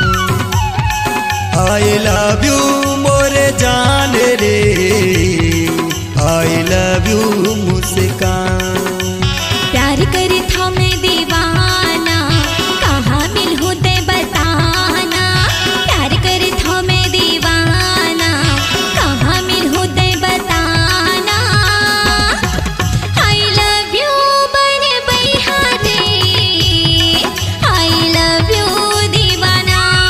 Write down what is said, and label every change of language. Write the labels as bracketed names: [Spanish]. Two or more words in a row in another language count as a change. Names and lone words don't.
[English] I love you [Chhattisgarhi] मोरे जान रे, आई लव यू मुस्कान। प्यार करे था मैं दीवाना, कहाँ मिल हो ते बताना। प्यार करे था मैं दीवाना, कहाँ मिल हो ते बताना। [English] I love you [Chhattisgarhi] बने बैहारे, [English] I love you [Chhattisgarhi] दीवाना।